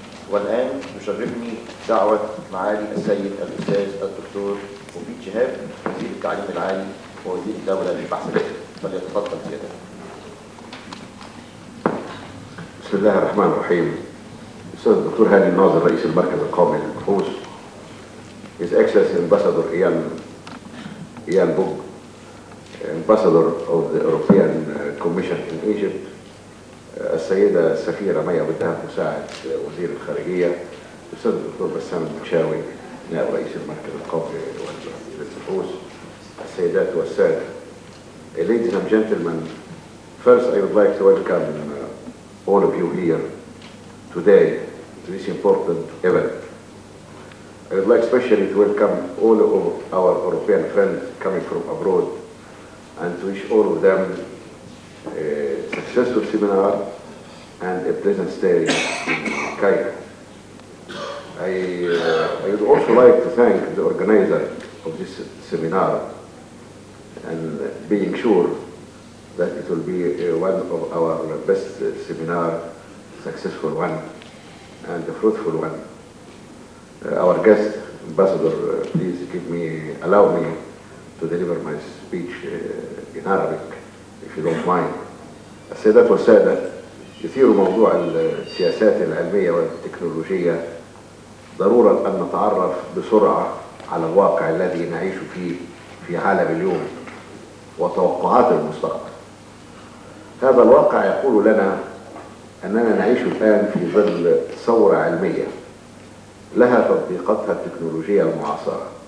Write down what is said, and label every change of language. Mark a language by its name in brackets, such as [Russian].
[Arabic] والآن يشرفني دعوة معالي السيد الأستاذ الدكتور مفيد شهاب وزير التعليم العالي ووزير الدولة للبحث العلمي. فليتفضل سيادته. بسم الله الرحمن الرحيم. الأستاذ الدكتور هاني الناظر رئيس المركز القومي للبحوث. [English] His Excellency Ambassador Ian Book, Ambassador of the European Commission in Egypt. [Arabic] السيدة السفيرة ميا بالدهب مساعد وزير الخارجية. الأستاذ الدكتور بسام المشاوي نائب رئيس المركز القومي للبحوث. السيدات والسادة. [English] Ladies and gentlemen, first I would like to welcome all of you here today to this important event. I would like especially to welcome all of our European friends coming from abroad and to wish all of them a successful seminar and a pleasant stay in Cairo. I would also like to thank the organizer of this seminar and being sure that it will be one of our best seminar, successful one and a fruitful one. Our guest, Ambassador, please allow me to deliver my speech in Arabic, if you don't mind. [Arabic] السيدات والسادة، يثير موضوع السياسات العلمية والتكنولوجية ضرورة أن نتعرف بسرعة على الواقع الذي نعيش فيه في عالم اليوم وتوقعات المستقبل. هذا الواقع يقول لنا أننا نعيش الآن في ظل ثورة علمية لها تطبيقاتها التكنولوجية المعاصرة.